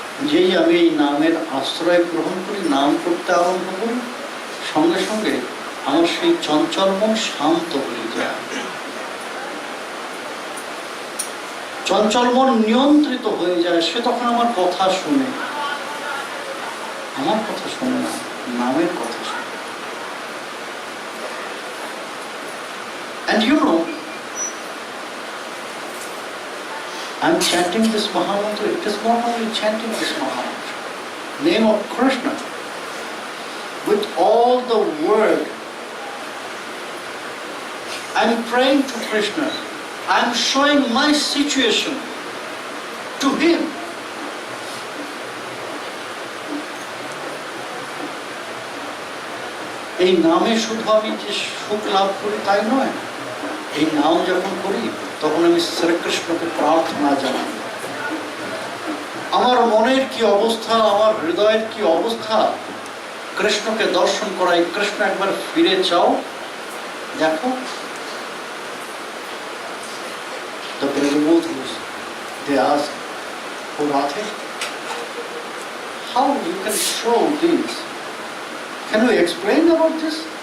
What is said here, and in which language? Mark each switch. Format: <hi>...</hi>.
<bn>যেই আমি এই নামের আশ্রয় গ্রহণ করি, নাম করতে আরম্ভ করি, সঙ্গে সঙ্গে আমার সেই চঞ্চল মন শান্ত হয়ে যায়। চঞ্চল মন নিয়ন্ত্রিত হয়ে যায়, সে তখন আমার কথা শুনে, আমার কথা শুনে না, নামের কথা শুনে।</bn> <en>And you know, I'm chanting this Mahamantra. It is not only chanting this Mahamantra, name of Krishna, with all the word. I'm praying to Krishna. I'm showing my situation to him.</en> <bn>এই নামে শুধু আমি যে সুখ লাভ করি তাই নয়, এই নাম যখন করি তখন আমি শ্রীকৃষ্ণকে প্রার্থনা জানাই। আমার মনের কি অবস্থা, আমার হৃদয়ের কি অবস্থা, কৃষ্ণকে দর্শন করাই, কৃষ্ণ একবার ফিরে চাও, দেখো,</bn> <en>the Brahmabuddhas, they ask, oh Radhe, how you can show this? Can you explain about this?</en>